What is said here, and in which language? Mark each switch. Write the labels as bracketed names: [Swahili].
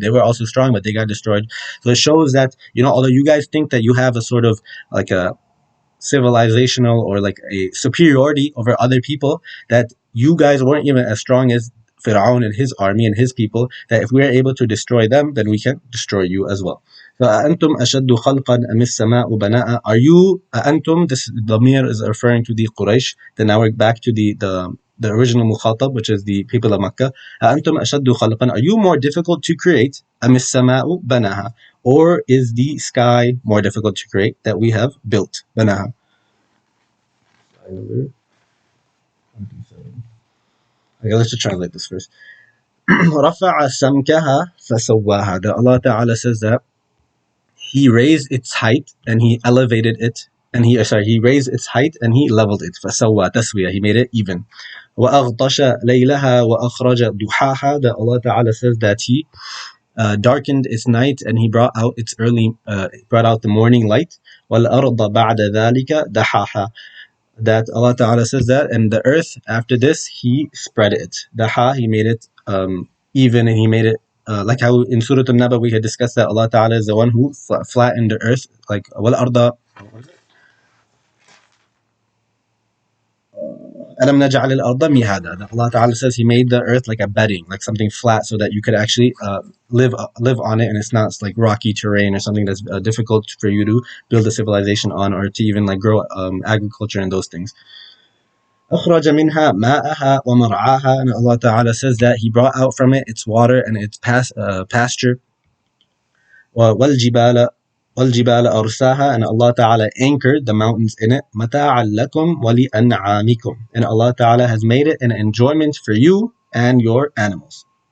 [English] They were also strong, but they got destroyed. So it shows that, although you guys think that you have a sort of like a civilizational or like a superiority over other people, that you guys weren't even as strong as Fir'aun and his army and his people, that if we are able to destroy them, then we can destroy you as well. [Arabic] فأنتم أشد خلقا أم السماء بناء. [English] Are you أنتم, this Damir is referring to the Quraysh. Then now we're back to the original Mukhatab, which is the people of Makkah. [Arabic] أأنتم أشد خلقا. [English] Are you more difficult to create? [Arabic] أم السماء بناها. [English] Or is the sky more difficult to create that we have built? [Arabic] بناها. [English] Okay, let's just translate this first. [Arabic] رفع سمكها فسواها. [English] That Allah Ta'ala says that He raised its height and He elevated it, and He raised its height and He leveled it. [Arabic] فسوى تسوية. [English] He made it even. [Arabic] وأغطش ليلها وأخرج ضحاها. [English] That Allah Ta'ala says that He darkened its night and He brought out brought out the morning light. [Arabic] والأرض بعد ذلك دحاها. [English] That Allah Ta'ala says that, and the earth after this He spread it. Daha, He made it even, and He made it like how in Surah An-Naba we had discussed that Allah Ta'ala is the one who flattened the earth, like [Arabic] wal arda alam naj'al al-arda mihada. [English] That Allah Ta'ala says He made the earth like a bedding, like something flat, so that you could actually live on it, and it's not like rocky terrain or something that's difficult for you to build a civilization on, or to even like grow agriculture and those things. [Arabic] أخرج منها ماءها ومرعاها. [English] And Allah Ta'ala says that He brought out from it its water and its pasture. [Arabic] والجبال أرساها. [English] And Allah Ta'ala anchored the mountains in it. [Arabic] متاعا لكم ولأنعامكم. [English] And Allah Ta'ala has made it an enjoyment for you and your animals.